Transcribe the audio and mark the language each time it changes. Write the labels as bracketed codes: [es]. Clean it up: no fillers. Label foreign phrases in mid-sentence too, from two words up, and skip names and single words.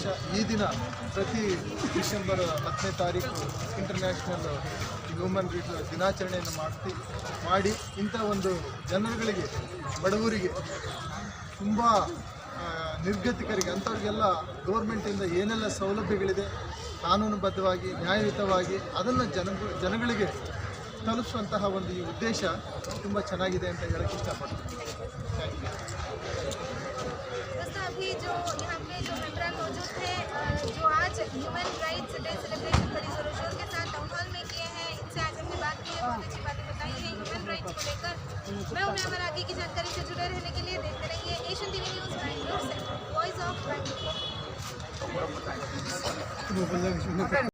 [kn] ಈ ದಿನ ಪ್ರತಿ ಡಿಸೆಂಬರ್ 10ನೇ ತಾರೀಕು [en] International Human Rights [kn] ದಿನಾಚರಣೆಯನ್ನು ಮಾಡಿ ಇಂಥ ಒಂದು ಜನರುಗಳಿಗೆ, ಬಡವರಿಗೆ, ತುಂಬ ನಿರ್ಗತಿಕರಿಗೆ, ಅಂಥವ್ರಿಗೆಲ್ಲ ಗೌರ್ಮೆಂಟಿಂದ ಏನೆಲ್ಲ ಸೌಲಭ್ಯಗಳಿದೆ ಕಾನೂನುಬದ್ಧವಾಗಿ ನ್ಯಾಯಯುತವಾಗಿ ಅದನ್ನು ಜನಗಳಿಗೆ ತಲುಪಿಸುವಂತಹ ಒಂದು ಈ ಉದ್ದೇಶ ತುಂಬ ಚೆನ್ನಾಗಿದೆ ಅಂತ ಹೇಳಕ್ಕೆ ಇಷ್ಟಪಡ್ತೀನಿ. [en] thank you. [hi] दोस्तों अभी जो यहाँ पे जो मेंबरान मौजूद थे जो आज [en] human rights day celebration [hi] बड़ी जोरों शोर के साथ [en] town hall [hi] में किए हैं, इनसे आज हमने बात की है, बहुत अच्छी बातें बताई हैं [en] human rights [hi] को लेकर। मैं उन्हें हमारे आगे की जानकारी से जुड़े रहने के लिए देखते रहिए एशियन टीवी न्यूज़ बैंगलोर से, वॉइस ऑफ बैंगलोर।